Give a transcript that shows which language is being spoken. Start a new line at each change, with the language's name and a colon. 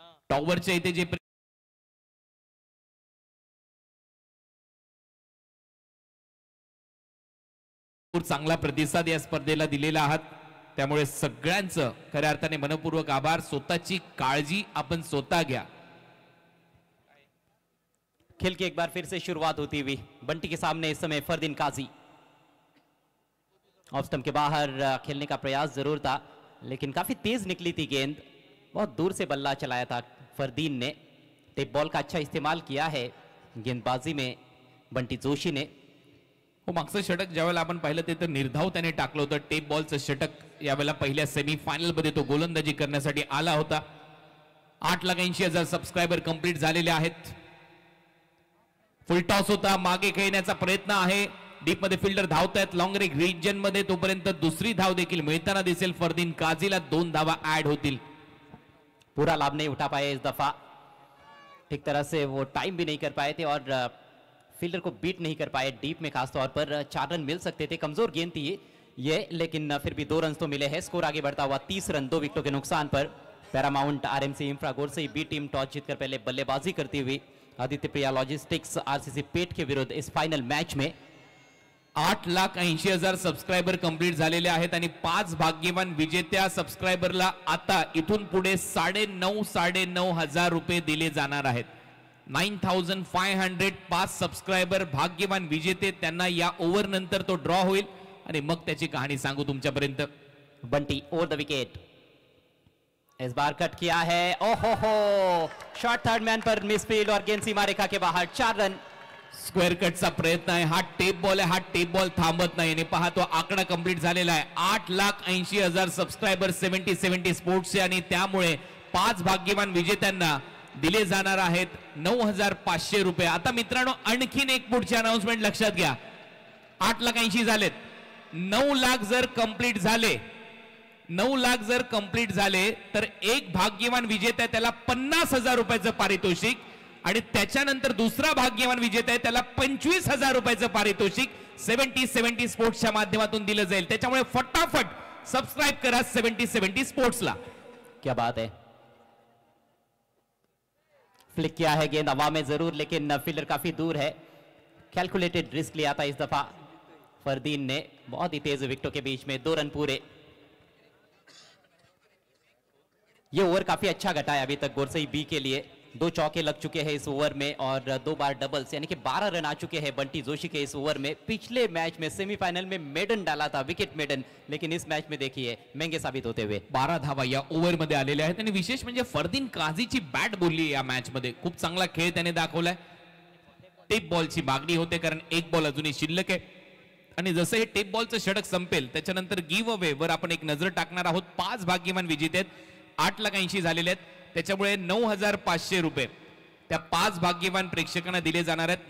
Marathi: टॉवरच्या इथे जे चांगला प्रतिसाद या स्पर्धेला दिलेला आहात, त्यामुळे सगळ्यांचं खऱ्या अर्थाने मनपूर्वक आभार। स्वतःची काळजी आपण स्वतः घ्या।
Hindi: खेल की एक बार फिर से शुरुआत होती हुई बंटी के सामने इस समय फरदीन काजी। ऑफ स्टंप के बाहर खेलने का प्रयास जरूर था लेकिन काफी तेज निकली थी गेंद, बहुत दूर से बल्ला चलाया था फरदीन ने। टेप बॉल का अच्छा इस्तेमाल किया है गेंदबाजी में बंटी जोशी ने।
Marathi: हो, मागचं षटक ज्यावेळेला आपण पाहिलं ते तर निर्धाव त्याने टाकलं होतं। टेप बॉलचं षटक यावेळेला पहिल्या सेमीफायनल मध्ये तो गोलंदाजी करण्यासाठी आला होता। 8,80,000 सबस्क्रायबर कंप्लीट झालेले आहेत। फुल टॉस होता, मागे खेळण्याचा प्रयत्न आहे, डीप मध्ये फिल्डर धावतायत लॉंग रेग रिजन मध्ये, तोपर्यंत दुसरी धाव देखील मिळताना दिसेल फरदीन काजीला। 2 धावा ऍड होतील।
Hindi: पूरा लाभ नहीं उठा पाए इस दफा, ठीक तरह से वो टाइम भी नहीं कर पाए थे और फील्डर को बीट नहीं कर पाए डीप में। खासतौर पर 4 रन मिल सकते थे, कमजोर गेंद थी ये लेकिन फिर भी 2 रन तो मिले हैं। स्कोर आगे बढ़ता हुआ 30 रन 2 विकेटों के नुकसान पर। Paramount RMC infra Godse B team toss जीतकर पहले बल्लेबाजी करती हुई आदित्य प्रिया लॉजिस्टिक्स आरसीसी पेठ के विरुद्ध इस फाइनल मैच में।
Marathi: 8,80,000 सबस्क्रायबर कंप्लीट झालेले आहेत आणि 5 भाग्यवान विजेत्या सबस्क्रायबरला आता इथून पुढे 9,500 रुपये दिले जाणार आहेत। 9,500 5 सबस्क्रायबर भाग्यवान विजेते, त्यांना या ओव्हर नंतर तो ड्रॉ होईल आणि मग त्याची कहाणी सांगू तुमच्यापर्यंत।
Hindi: बंटी ओवर द विकेट, इस बार कट किया है, ओहो हो, शॉट थर्ड मैन पर मिसफील्ड और गेंद सीमा रेखा के बाहर। 4 रन।
Marathi: स्क्वेअर कटचा प्रयत्न आहे, हा टेप बॉल आहे, हा टेप बॉल थांबत नाही आणि पहा तो आकडा कंप्लीट झालेला आहे। 8,80,000 सबस्क्रायबर 70 स्पोर्ट्सचे आणि त्यामुळे 5 भाग्यवान विजेत्यांना दिले जाणार आहेत 9,500 रुपये। आता मित्रांनो आणखीन एक पुढची अनाउन्समेंट लक्षात घ्या। 8,80,000 झालेत, 9 लाख जर कंप्लीट झाले, 9 लाख जर कंप्लीट झाले तर एक भाग्यवान विजेता त्याला 50,000 रुपयाचं पारितोषिक आणि त्याच्यानंतर दुसरा भाग्यवान विजेता आहे त्याला 25,000 रुपयाचं पारितोषिक 70-70 स्पोर्ट्सच्या माध्यमातून दिलं जाईल. त्याच्यामुळे फटाफट सबस्क्राइब करा 70-70 स्पोर्ट्सला.
Hindi: क्या बात है. फ्लिक किया है गेंद हवा में जरूर, लेकिन फील्डर काफी दूर है. कैलकुलेटेड रिस्क लिया था इस दफा फरदीन ने. बहुत ही तेज विकेटों के बीच में 2 रन पूरे. ये ओवर काफी अच्छा घटा है अभी तक गोरसई बी के लिए. 2 चौके लग चुके हैं इस ओवर में और 2 बार डबल्स, यानी कि 12 रन आ चुके हैं बंटी जोशी के इस ओवर में. पिछले मैच में सेमीफाइनल में मेडन डाला था, विकेट मेडन, लेकिन इस मैच में देखिए महंगे साबित होते हुए
Marathi: 12 धावा या ओव्हर मध्ये आलेल्या आहेत. आणि विशेष म्हणजे फरदीन काझीची बॅट बोलली या मॅच मध्ये. खूप चांगला खेळ त्याने दाखवलाय. टेप बॉलची मागणी होते कारण एक बॉल अजूनही शिल्लक आहे. आणि जसं हे टेप बॉलचं षटक संपेल त्याच्यानंतर गिव्ह अवे वर आपण एक नजर टाकणार आहोत. 5 भाग्यवान विजेते आहेत, 8,80,000 झालेले आहेत. त्याच्यामुळे 9,500 रुपये त्या 5 भाग्यवान प्रेक्षकांना दिले जाणार आहेत.